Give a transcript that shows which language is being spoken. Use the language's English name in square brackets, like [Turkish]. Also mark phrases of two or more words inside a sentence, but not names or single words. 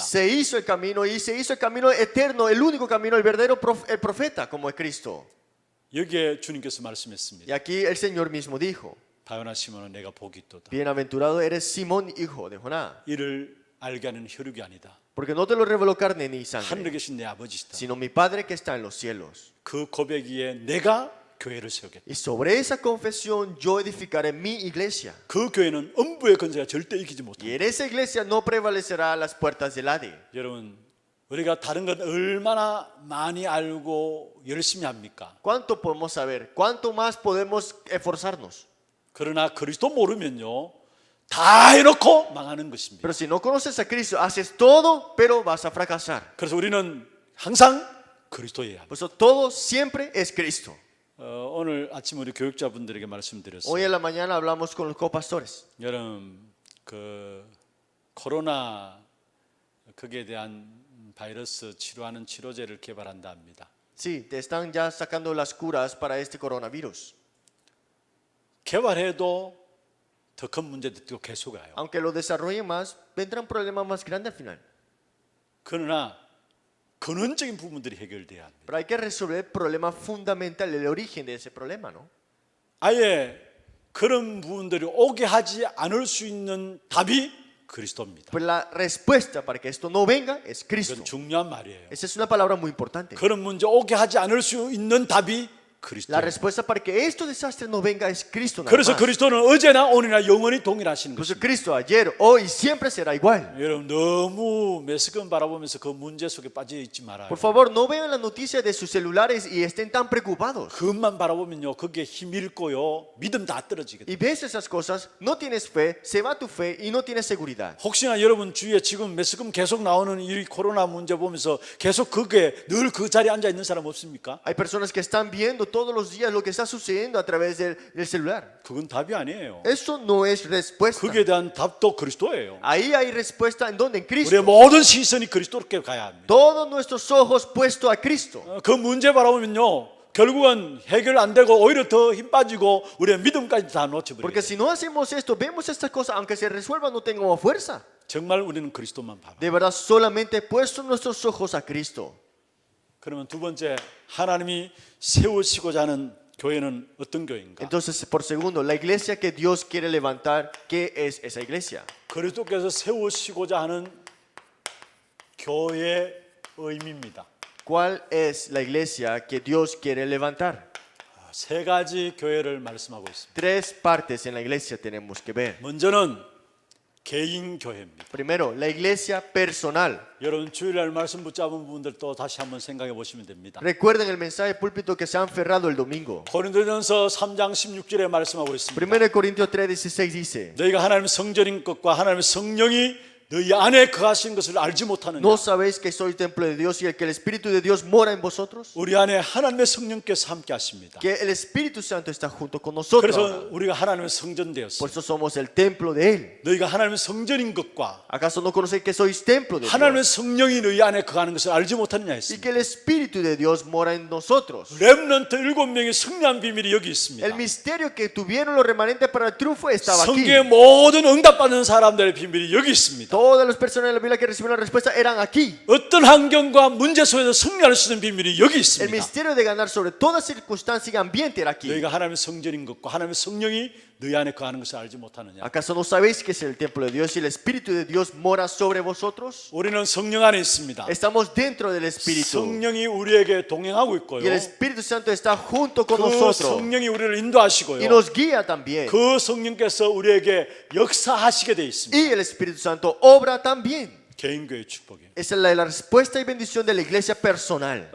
[Spanish] Se hizo el camino y se hizo el camino eterno, el único camino, el verdadero el profeta, como es Cristo. [Korean] 여기에 주님께서 [Spanish] Y [Korean] 말씀했습니다. [Spanish] aquí el Señor mismo dijo, [Korean] 다요나 시몬아 내가 복이 있도다. [Spanish] bienaventurado eres Simón, hijo de Jonás, [Korean] 이를 알게 하는 혈육이 아니다. [Spanish] porque no te lo reveló carne ni [Korean] 하늘에 [Spanish] sangre, [Korean] 계신 내 아버지시다. [Spanish] sino mi Padre que está en los cielos. [Korean] 그 고백 위에 내가 교회를 세우겠다. [Spanish] Y sobre esa confesión yo edificaré mi iglesia. [Korean] 그 교회는 음부의 권세가 절대 이기지 [Spanish] Y [Korean] 못합니다. [Spanish] en esa iglesia no prevalecerá las puertas del Hades. [Korean] 여러분 우리가 다른 건 얼마나 많이 알고 열심히 합니까? [Spanish] ¿Cuánto podemos saber? ¿Cuánto más podemos esforzarnos? [Korean] 그러나 그리스도 모르면요 다 해놓고 망하는 것입니다. [Spanish] Pero si no conoces a Cristo, haces todo, pero vas a fracasar. [Korean] 그래서 우리는 항상 그리스도여야 합니다. [Spanish] Por eso todo siempre es Cristo. [Korean] 오늘 아침 우리 교육자분들에게 [Spanish] Hoy [Korean] 말씀드렸어요. [Spanish] en la mañana hablamos con los copastores. [Korean] 여러분 그 코로나 거기에 대한 바이러스 치료하는 치료제를 개발한다 합니다. [Spanish] Sí, te están ya sacando las curas para este coronavirus. [Korean] 개발해도 더 큰 문제도 계속 와요. [Spanish] Aunque lo desarrollen más, vendrán problemas más grandes al final. [Korean] 그러나 근원적인 부분들이 해결돼야 합니다. [Spanish] Pero hay que resolver el problema fundamental, el origen de ese problema, ¿no? [Korean] 아예 그런 부분들이 오게 하지 않을 수 있는 답이 그리스도입니다. [Spanish] Pues la respuesta para que esto no venga es Cristo. [Korean] 이건 중요한 말이에요. [Spanish] Esa es una palabra muy importante. [Korean] 그런 문제 오게 하지 않을 수 있는 답이 [Spanish] La [Korean] 그리스도예요. [Spanish] respuesta para que este desastre no venga es Cristo nada [Korean] 그래서 [Spanish] más. [Korean] 그리스도는 어제나 오늘이나 영원히 동일하신 [Spanish] Por eso [Korean] 것입니다. [Spanish] Cristo ayer, hoy y siempre será igual. [Korean] 여러분 너무 매스컴 바라보면서 그 문제 속에 빠져 있지 말아요. [Spanish] Por favor, no vean las noticias de sus celulares y estén tan preocupados. [Korean] 그것만 바라보면요 거기에 힘 잃고요 믿음 다 떨어지거든요. [Spanish] Y ves esas cosas, no tienes fe, se va tu fe y no tienes seguridad. [Korean] 혹시나 여러분 주위에 지금 매스컴 계속 나오는 이 코로나 문제 보면서 계속 그게 늘 그 자리에 앉아 있는 사람 없습니까? [Spanish] Hay personas que están viendo todos los días lo que está sucediendo a través del celular. [Korean] 그건 답이 아니에요. [Spanish] Eso no es respuesta. [Korean] 거기에 대한 답도 그리스도예요. [Spanish] Ahí hay respuesta en donde en [Korean] 우리의 [Spanish] Cristo. [Korean] 모든 시선이 그리스도께 가야 합니다. [Spanish] Todos nuestros ojos puestos a Cristo. [Korean] 그 문제 바라보면요 결국은 해결 안 되고 오히려 더 힘 빠지고 우리의 믿음까지 다 놓쳐버려요. [Spanish] Porque si no hacemos esto, vemos estas cosas, aunque se resuelvan, no tengamos fuerza. [Korean] 정말 우리는 그리스도만 봐요. [Spanish] De verdad, solamente puestos nuestros ojos a Cristo. [Korean] 그러면 두 번째 하나님이 세우시고자 하는 교회는 어떤 교회인가? [Spanish] Entonces, por segundo, la iglesia que Dios quiere levantar, ¿qué es esa iglesia? [Korean] 그리스도께서 세우시고자 하는 교회의 의미입니다. [Spanish] ¿Cuál es la iglesia que Dios quiere levantar? [Korean] 세 가지 교회를 말씀하고 있습니다. [Spanish] Tres partes en la iglesia tenemos que ver. [Korean] 먼저는 개인 교회입니다. [Spanish] Primero, la iglesia personal. [Korean] 여러분 주일날 말씀 붙잡은 부분들 또 다시 한번 생각해 보시면 됩니다. [Spanish] Recuerden el mensaje de púlpito que se han ferrado el domingo. [Korean] 고린도전서 3장 16절에 말씀하고 있습니다. [Spanish] 1 Corintios 3:16 dice, [Korean] 너희가 하나님의 성전인 것과 하나님의 성령이 너희 안에 거하신 것을 알지 못하느냐? [Spanish] ¿No sabéis que soy templo de Dios y el que el Espíritu de Dios mora en vosotros? [Korean] 우리 안에 하나님의 성령께서 함께 하십니다. [Spanish] Que el Espíritu Santo está junto con nosotros. [Korean] 그래서 우리가 하나님의 성전 되었어요. [Spanish] Por eso somos el templo de Él. [Korean] 너희가 하나님의 성전인 것과 [Spanish] ¿Acaso no conocéis que sois templo de [Korean] 하나님의 [Spanish] Dios? [Korean] 성령이 너희 안에 거하는 것을 알지 못하느냐 [Spanish] Y [Korean] 했습니다. [Spanish] que el Espíritu de Dios mora en nosotros. [Korean] 렘넌트 7명의 승리한 비밀이 여기 있습니다. [Spanish] El misterio que tuvieron los remanentes para el triunfo estaba aquí. [Korean] 성경의 모든 응답받는 사람들의 비밀이 여기 있습니다. [Spanish] Todas las personas de la Biblia que recibieron la respuesta eran aquí. [Korean] 어떤 환경과 문제 속에서 승리할 수 있는 비밀이 여기 [Spanish] El [Korean] 있습니다. [Spanish] misterio de ganar sobre toda circunstancia y ambiente era aquí. [Korean] 너희가 하나님의 성전인 것과 하나님의 성령이 너희 안에 거하는 것을 알지 못하느냐? [Spanish] ¿Acaso no sabéis que es el templo de Dios y el Espíritu de Dios mora sobre vosotros? [Korean] 우리는 성령 안에 있습니다. [Spanish] Estamos dentro del Espíritu. [Korean] 성령이 우리에게 동행하고 있고요. [Spanish] Y el Espíritu Santo está junto con [Korean] 그 [Spanish] nosotros. [Korean] 성령이 우리를 [Spanish] Y [Korean] 인도하시고요. [Spanish] nos guía también. [Korean] 그 성령께서 우리에게 역사하시게 돼 있습니다. [Spanish] Y el Espíritu Santo obra también. [Korean] 개인교회 축복이에요. [Spanish] Esa es la respuesta y bendición de la iglesia personal.